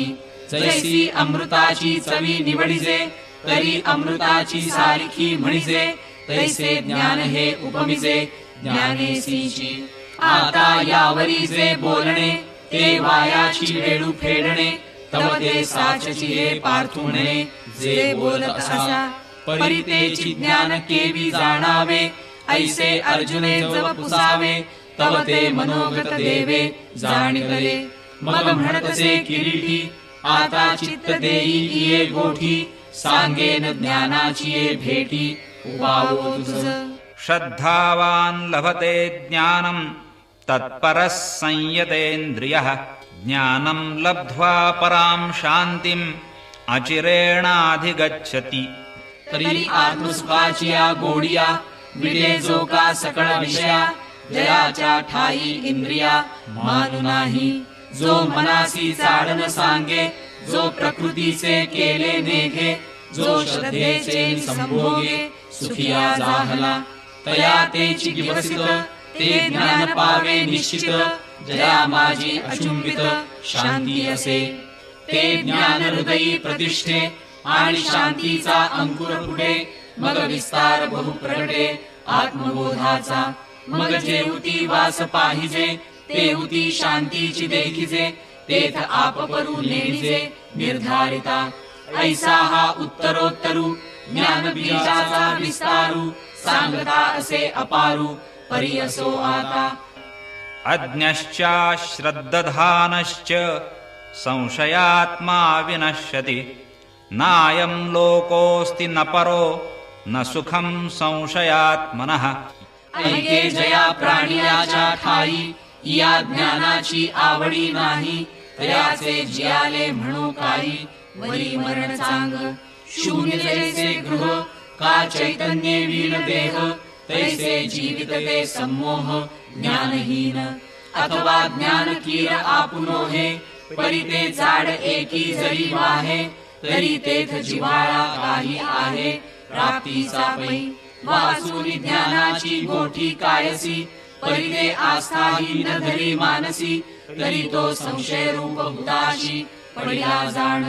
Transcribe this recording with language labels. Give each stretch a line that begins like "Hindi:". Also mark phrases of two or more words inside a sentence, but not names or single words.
Marathi: जैसी अमृताची चवी निवडिजे तरी अमृताची सारखी म्हणिजे तैसे ज्ञान हे उपमिजे ज्ञानेसीची। आता यावरी जे बोलणे ते वायाची वेळू फेडणे तव ते साचची हे पार्थुणे जे बोलत असा परी तेची ज्ञान केवी जाणावे ऐसे अर्जुने जव पुसावे तव ते मनोगत देवे जाणिले। मग म्हणतसे किरीटी आता चित्त देई ये गोठी सांगेन ज्ञानाची ये भेटी उपावो तुझ।
Sanskrit: श्रद्धावान् लभते ज्ञानं तत्परः संयतेन्द्रियः ज्ञानं लब्ध्वा परां शान्तिम् अचिरेणाधिगच्छति।
Marathi: तरी आत्मसुखाची या गोडिया विडे जो का सकळ विषया जयाच्या ठाई इंद्रिया मानू नाही। जो मनासी चाडन सांगे जो प्रकृतीचे केले नेघे जो श्रद्धेचे संभोगे सुखिया जाहला तया तेची दिवसित ते ज्ञान पावे निश्चित जया माझी अचुंबित शांती असे। ते ज्ञान हृदयी प्रतिष्ठे आणि शांतीचा अंकुर फुटे मग विस्तार बहु प्रगटे आत्मबोधाचा। मग जेवती वास पाहिजे तेवती शांतीची देखिजे तेथ आपपरू नेणिजे निर्धारिता। ऐसा हा उत्तरोत्तरू ज्ञान बीजाचा विस्तारू सांगता असे अपारू परी असो आता।
Sanskrit: अज्ञश्च श्रद्दधानश्च संशयात्मा विनश्यति नायं लोकोऽस्ति न परो न सुखं संशयात्मनः।
Marathi: ऐके जया प्राणियाच्या ठाई या ज्ञानाची आवडी नाही तयाचे जियाले म्हणू काही वरी मरण चांग। शून्य जैसे गृह का चैतन्य वीण देह तैसे जीवित ते सम्मोह ज्ञानहीन। अथवा ज्ञान कीर आपुनो हे परी ते झाड एकी जरी वाहे तरी तेथ जिव्हाळा काही आहे प्राप्तीचा पै। वाचून ज्ञानाची गोठी कायसी परी ते आस्थाही न धरी मानसी तरी तो संशय रूप भूताशी पडिला जाण।